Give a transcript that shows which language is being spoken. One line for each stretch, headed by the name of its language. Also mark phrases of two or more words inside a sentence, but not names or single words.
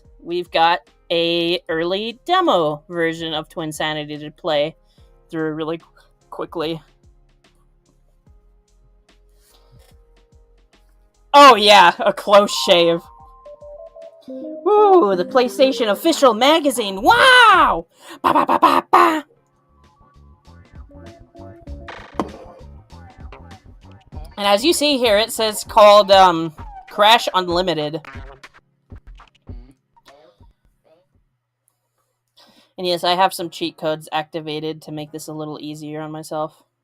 English: We've got a early demo version of Twinsanity to play through really quickly. Oh yeah, a close shave. Ooh, the PlayStation official magazine. Wow! Ba ba ba ba ba. And as you see here, it says called Crash Unlimited. And yes, I have some cheat codes activated to make this a little easier on myself.